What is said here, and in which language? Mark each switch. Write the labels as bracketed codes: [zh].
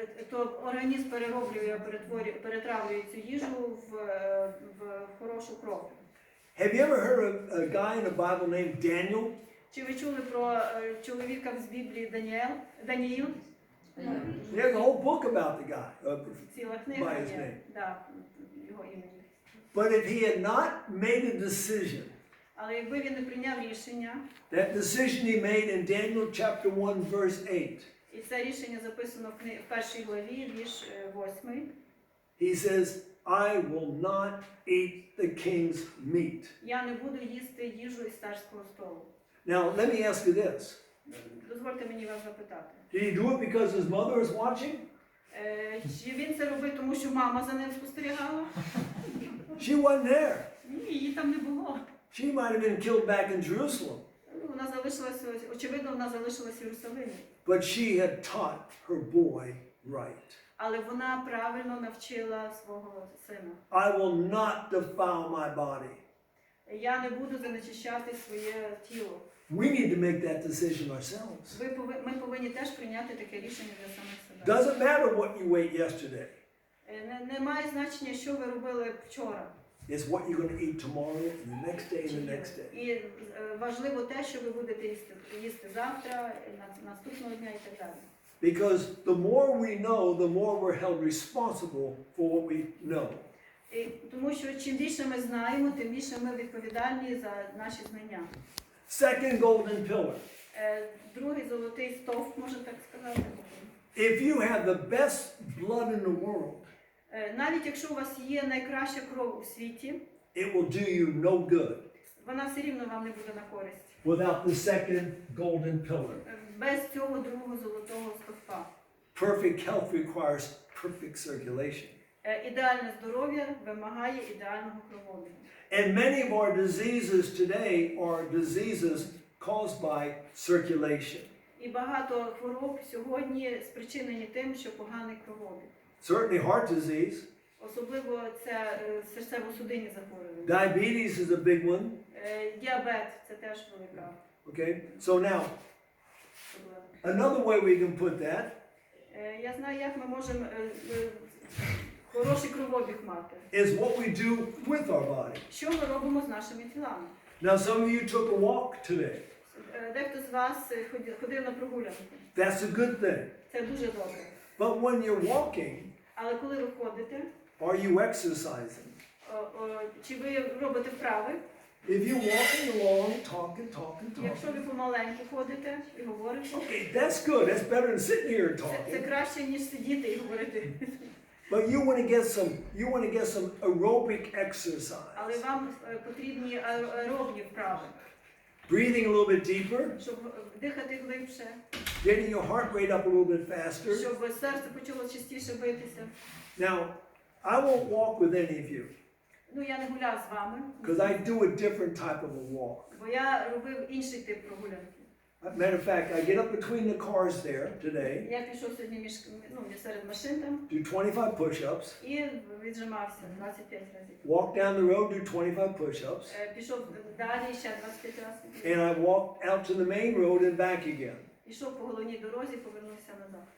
[uk] то організм перероблює, перетравлює цю їжу в хорошу кров. [en] Have you ever heard of a guy in the Bible named Daniel? [uk] Чи ви чули про чоловіка з Біблії Даніїл? [en] There's a whole book about the guy. [uk] Ціла книга [en] By his [uk] є. [en] name. [uk] Да, його імені. [en] But if he had not made a decision, [uk] Але якби він не прийняв рішення, [en] that decision he made in Daniel chapter 1 verse 8, [uk] і це рішення записано в першій главі, вірш 8, [en] he says, I will not eat the king's meat. [uk] я не буду їсти їжу із царського столу. [en] Now, let me ask you this. [uk] Дозвольте мені вас запитати. [en] Did he do it because his mother was watching? [uk] Чи він це робив, тому що мама за ним спостерігала? [en] She wasn't there. [uk] Ні, її там не було. [en] She might have been killed back in Jerusalem. [uk] Вона залишилася, очевидно, вона залишилась в Єрусалимі. [en] But she had taught her boy right. [uk] Але вона правильно навчила свого сина. [en] I will not defile my body. [uk] Я не буду занечищати своє тіло. [en] We need to make that decision ourselves. [uk] Ми повинні теж прийняти таке рішення для самих себе. [en] Doesn't matter what you ate yesterday. [uk] Не має значення, що ви робили вчора. [en] It's what you're going to eat tomorrow and the next day and the next day. [uk] І важливо те, що ви будете їсти завтра, наступного дня і так далі. [en] Because the more we know, the more we're held responsible for what we know. [uk] Тому що чим більше ми знаємо, тим більше ми відповідальні за наші знання. [en] Second golden pillar. [uk] Другий золотий стовп, можна так сказати. [en] If you have the best blood in the world, [uk] Навіть якщо у вас є найкраща кров у світі, [en] it will do you no good [uk] вона все рівно вам не буде на користь. [en] without the second golden pillar. [uk] Без цього другого золотого стовпа. [en] Perfect health requires perfect circulation. [uk] Ідеальне здоров'я вимагає ідеального кровообігу. [en] And many of our diseases today are diseases caused by circulation. [uk] І багато хвороб сьогодні спричинені тим, що поганий кровообіг. [en] Certainly heart disease. [uk] Особливо це серцево-судинні захворювання. [en] Diabetes is a big one. [uk] Діабет – це теж велика [en] Okay, so now [uk] проблема. [en] another way we can put that [uk] Я знаю, як ми можемо хороший кровообіг мати. [en] is what we do with our body. [uk] Що ми робимо з нашими тілами? [en] Now, some of you took a walk today. [uk] Дехто з вас ходив на прогулянку. [en] That's a good thing. [uk] Це дуже добре. [en] But when you're walking, [uk] Але коли ви ходите, [en] are you exercising? [uk] чи ви робите вправи? [en] If you're walking along, talking, [uk] Якщо ви помаленьку ходите і говорите, [en] okay, that's good. That's better than sitting here and [uk] це [en] talking. [uk] краще, ніж сидіти і говорити. [en] But you want to get some aerobic exercise. [uk] Але вам потрібні аеробні вправи, [en] Breathing a little bit deeper, [uk] щоб дихати глибше, [en] getting your heart rate up a little bit faster. [uk] щоб серце почало частіше битися. [en] Now, I won't walk with any of you [uk] Ну, я не гуляв з вами, [en] because I do a different type of a walk. [uk] бо я робив інший тип прогулянки. [en] Matter of fact, I get up between the cars there today, [uk] Я пішов сьогодні серед машин там [en] do 25 push-ups, [uk] і віджимався 25 разів. [en] walk down the road, do 25 push-ups, [uk] Пішов далі ще 25 разів. [en] and I walked out to the main road and back again. [uk] Пішов по головній дорозі, повернувся назад.